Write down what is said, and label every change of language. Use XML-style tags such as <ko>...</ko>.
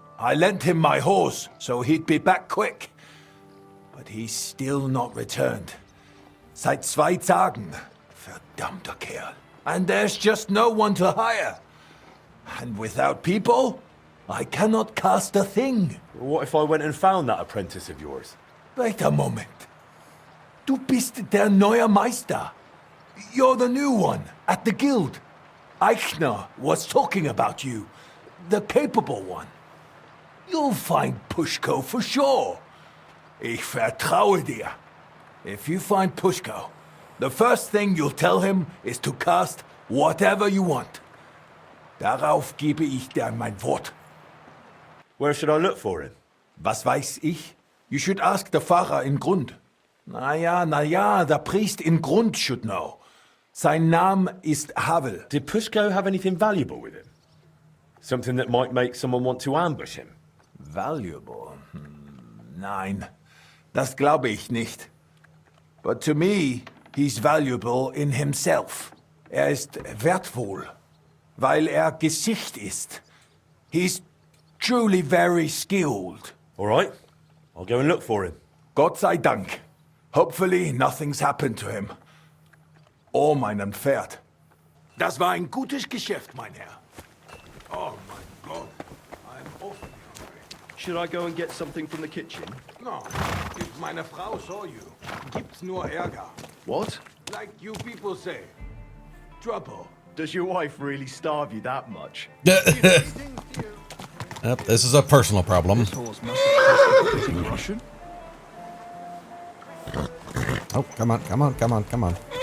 <en>I lent him my horse, so he'd be back quick. But he's still not returned.</en> <de>Seit 2 Tagen. Verdammter Kerl.</de> <en>And there's just no one to hire. And without people, I cannot cast a thing. What if I went and found that apprentice of yours? Wait a moment.</en> <de>Du bist der neue Meister.</de> <en>You're the new one at the guild. Eichner was talking about you. The capable one. You'll find Pushko for sure.</en> <de>Ich vertraue dir.</de> <en>If you find Pushko, the first thing you'll tell him is to cast whatever you want.</en> <de>Darauf gebe ich dir mein Wort.</de> <en>Where should I look for him?</en> <de>Was weiß ich?</de> <en>You should ask the Pfarrer in Grund.</en> <de>Na ja,</de> <en>the priest in Grund should know.</en> <de>Sein Name ist Havel.</de> <en>Did Pushko have anything valuable with him? Something that might make someone want to ambush him? Valuable?</en> <de>Nein, das glaube ich nicht.</de> <en>But to me, he's valuable in himself.</en> <de>Ist wertvoll, weil Gesicht ist.</de> <en>He's truly very skilled. All right, I'll go and look for him.</en> <de>Gott sei Dank.</de> <en>Hopefully nothing's happened to him. Or</en> <de>meinem Pferd. Das war ein gutes Geschäft, mein Herr.</de> <en>Oh my God, I'm awfully hungry. Should I go and get something from the kitchen? No, if</en> <de>meine Frau</de> <en>saw you,</en> <de>gibt's nur Ärger.</de> <en>What? Like you people say. Trouble. Does your wife really starve you that much? Yep, this is a personal problem. This horse must have tasted Russian. Oh, come on.</en>